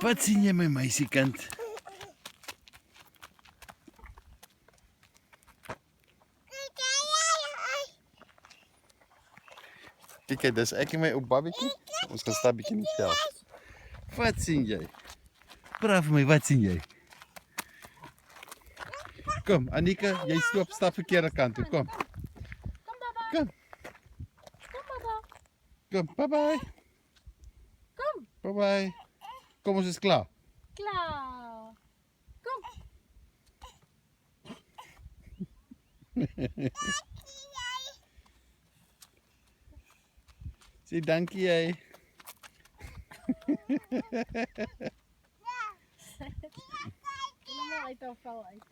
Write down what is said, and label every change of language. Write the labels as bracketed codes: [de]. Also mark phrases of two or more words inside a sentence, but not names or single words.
[af] Wat sien jy, my meisiekind? Kyk, dis ek en my ou babietjie. Ons gaan stap bietjie in die veld. Wat sien jy? Praat vir my, wat sien jy? Kom, Annika, jy stap verkeerde kant toe. Kom. Kom baba. Kom. Kom baba. Kom, bye-bye. Kom. Bye-bye. Kom, ons is klaar. Klaar. Kom. Sê dankie jy. Kom maar uit haar vel uit.